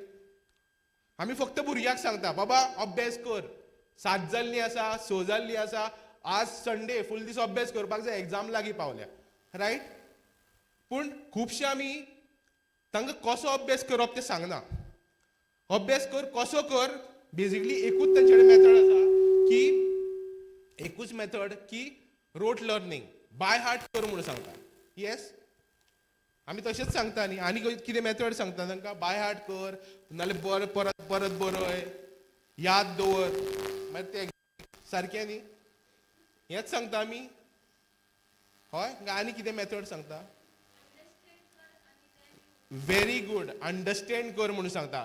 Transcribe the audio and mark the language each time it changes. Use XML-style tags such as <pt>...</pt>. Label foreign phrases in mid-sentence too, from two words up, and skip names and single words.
<kok>आमी फक्त भुरग्याक सांगता बाबा अभ्यास कर, 7 जाल्लीं आसा, 6 जाल्लीं आसा, आज संडे फूल दीस अभ्यास करपाक जाय, एग्जाम लागीं पावल्या. रायट? पूण खुबशे आमी तांकां कसो अभ्यास करप तें सांगना. अभ्यास कर कसो कर, बेसिकली एकूच तांचे कडेन मेथड आसा की एकूच मेथड की</kok> <en>rote learning, by heart</en> <kok>कर म्हणून सांगता. येस, आमी तशेंच सांगता न्ही. आनी कितें मेथड सांगता तांकां?</kok> <en>by heart</en> <kok>कर, नाल्यार परत परत बरय, याद दवर, मागीर तें सारकें न्ही. हेंच सांगता आमी. हय, आनी कितें मेथड सांगता?</kok> <en>very good,</en> <kok>अंडरस्टँड कर म्हणून सांगता.</kok>